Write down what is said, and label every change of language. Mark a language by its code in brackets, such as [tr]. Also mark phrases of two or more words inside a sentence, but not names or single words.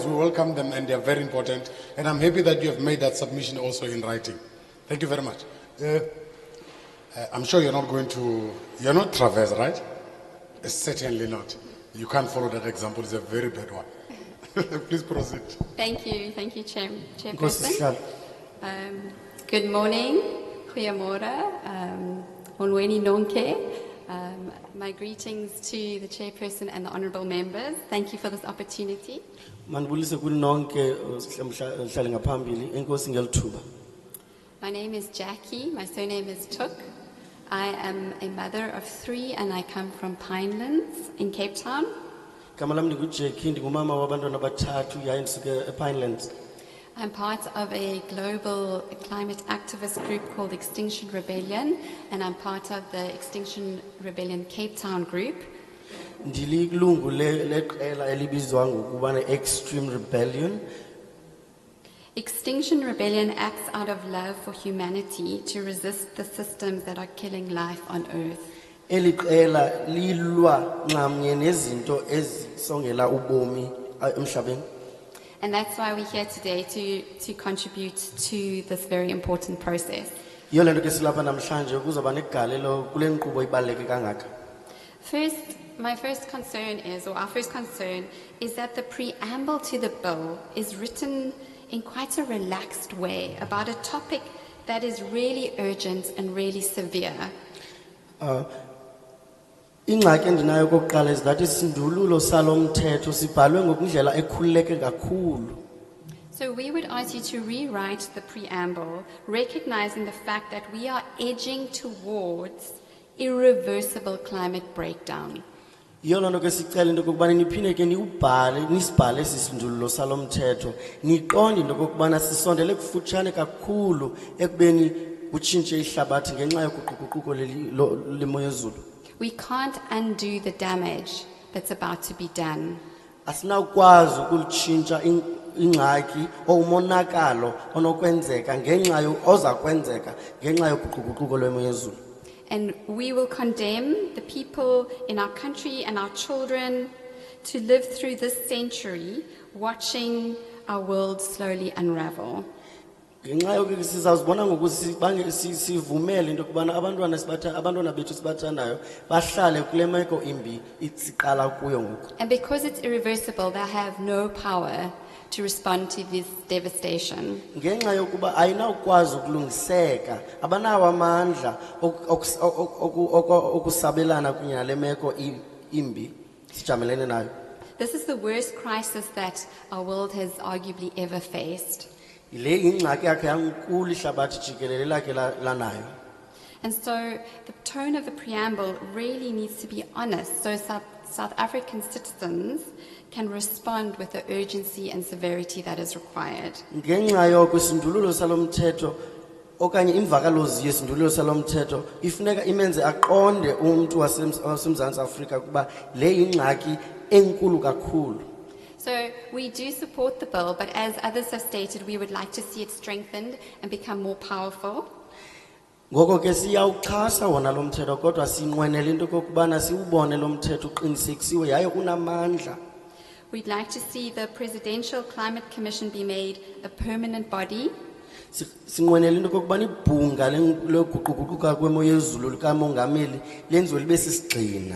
[en] We welcome them and they are very important. And I'm happy that you have made that submission also in writing. Thank you very much. I'm sure you're not Traverse, right? Certainly not. You can't follow that example. It's a very bad one. Please proceed. Thank you, Nkosi Chairperson. Sihlalo. Good morning, [xh] goeiemorgen, onweni nonke. [en] My greetings to the Chairperson and the honourable members. Thank you for this opportunity. [xh] Mandibulise kuni nonke mhlali ngaphambili enkosi ngelithuba. [en] My name is Jackie, my surname is Tuk. I am a mother of 3 and I come from Pinelands in Cape Town. [xh] Igama lami ndinguJackie ndingumama wabantwana abathathu yaye ndisuke ePinelands. [en] I'm part of a global climate activist group called Extinction Rebellion, and I'm part of the Extinction Rebellion Cape Town group. [xh] Ndililungu leqela elibizwa ngokubana Extreme Rebellion. [en] Extinction Rebellion acts out of love for humanity to resist the systems that are killing life on Earth. [xh] Eli qela lilwa nxamnye nezinto ezisongela ubomi emhlabeni. [en] And that's why we're here today to contribute to this very important process. [xh] Yiyo le nto ke silapha namhlanje ukuzoba negalelo kule nkqubo ibaluleke kangaka. [en] First, our first concern is that the preamble to the bill is written in quite a relaxed way about a topic that is really urgent and really severe. [xh] Ingxaki endinayo kokuqala [en] is that [xh] isindululo salomthetho sibhalwe ngokundlela ekhululeke kakhulu. [en] So we would ask you to rewrite the preamble, recognizing the fact that we are edging towards irreversible climate breakdown. [xh] Yiyo loo nto ke sicela into okokubana niphinde ke nisibhale esi sindululo salomthetho niqonde into okokubana sisondele kufutshane kakhulu ekubeni kutshintshe ihlabathi ngenxa yoguquguquko lemo yezulu. [en] We can't undo the damage that's about to be done. [xh] Asinawukwazi ukulitshintsha ingxaki umonakalo onokwenzeka oza kwenzeka ngenxa yoguquguquko lwemo yezulu. [en] And we will condemn the people in our country and our children to live through this century watching our world slowly unravel. [xh] Ngenxa yoko ke sizawuzibona ngokuthi sivumele into yokubana abantwana bethu sibathandayo bahlale kule meko imbi siqala kuyo ngoku. [en] And because it's irreversible, they have no power to respond to this devastation. [xh] Ngenxa yokuba ayinawukwazi ukulungiseka abanawo amandla okusabelana kunye nale meko imbi sijamelene nayo. [en] This is the worst crisis that our world has arguably ever faced. [xh] Yile ingxaki yakhe yankulu ihlabathi jikelele lakhe lanayo. [en] And so the tone of the preamble really needs to be honest, so South African citizens can respond with the urgency and severity that is required. [xh] Ngenxa yoko isindululo salomthetho okanye imvakalozi yesindululo salomthetho ifuneka imenze aqonde umuntu waseMzantsi Afrika kuba le ingxaki enkulu kakhulu. [en] So we do support the bill, but as others have stated, we would like to see it strengthened and become more powerful. [xh] Ngoko ke siyawuxhasa wona lo mthetho kodwa sinqwenela into kokubana siubone lo mthetho uqinisekisiwe yaye unamandla. [en] We'd like to see the Presidential Climate Commission be made a permanent body. [xh] Sinqwenela into kokubana ibhunga loguquguquka kwemo yezulu likamongameli lenziwe libe sisigxina.